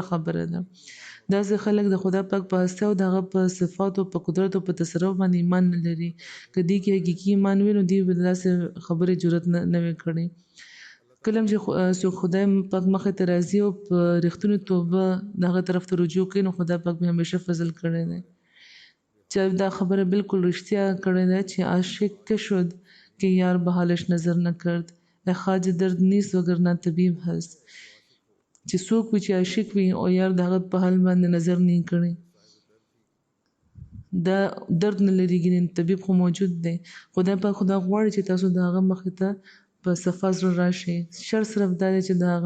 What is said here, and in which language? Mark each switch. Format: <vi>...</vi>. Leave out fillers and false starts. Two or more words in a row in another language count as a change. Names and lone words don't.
<ps>خبره ده داسې خلک د خدای پاک په هسته او د هغه په صفاتو په قدرت او په تصرف باندې ایمان نه لري که دې کې حقیقي ایمان وي نو دوی به داسې خبرې جرأت نه وي کړی کله چې څوک خدای پاک مخې ته راځي او په رښتونې توبه د هغه طرف ته رجوع کوي نو خدای پاک به همیشه فضل کړی دی چې دا خبره بالکل رښتیا کړې ده چې</ps> <fa>عاشق که شد که یار به حالش نظر نکرد ای خواجه درد نیست وگرنه طبیب هست</fa> <ps>چې څوک وي چې عاشق وي او یار د هغه په حال باندې نظر نه کړي دا درد نه لري ګینې طبیب خو موجود دی خدای پاک خدا غواړي چې تاسو د هغه مخې ته په صفا زړه راشئ شرط صرف دا دی چې د هغه</ps>